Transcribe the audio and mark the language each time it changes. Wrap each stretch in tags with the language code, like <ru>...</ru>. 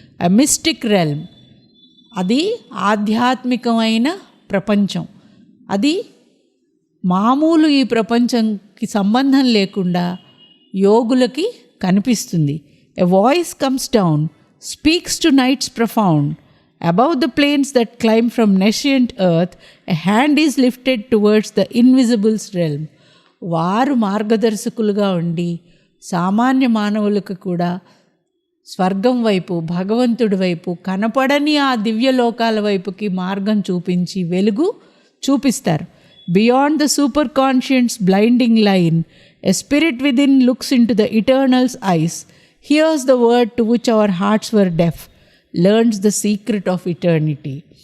<en>a mystic realm,</en> <te>అది ఆధ్యాత్మికమైన ప్రపంచం. అది మామూలు ఈ ప్రపంచంకి సంబంధం లేకుండా యోగులకి కనిపిస్తుంది.</te> <en>A voice comes down, speaks to nights profound. Above the plains that climb from nascent earth, a hand is lifted towards the invisible's realm.</en> <te>వారు మార్గదర్శకులుగా ఉండి సామాన్య మానవులకు కూడా స్వర్గం వైపు, భగవంతుడి వైపు, కనపడని ఆ దివ్యలోకాల వైపుకి మార్గం చూపించి వెలుగు చూపిస్తారు.</te> <en>Beyond the superconscient's blinding line, a spirit within looks into the eternal's eyes, hears the word to which our hearts were deaf, learns the secret of eternity.</en>